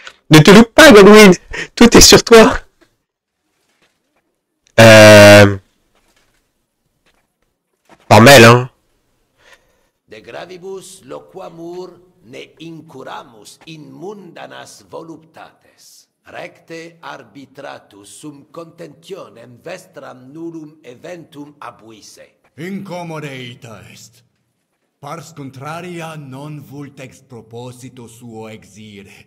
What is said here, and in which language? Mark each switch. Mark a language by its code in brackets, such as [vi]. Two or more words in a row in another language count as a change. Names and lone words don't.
[fr] Ne te loupe pas, Godwin. Tout est sur toi. Formel, hein. [la] De gravibus loquamur ne incuramus in mundanas voluptates. Recte arbitratus sum contentionem vestram nullum eventum abuisse. Incommode ita est. Pars contraria non vult ex proposito suo exire.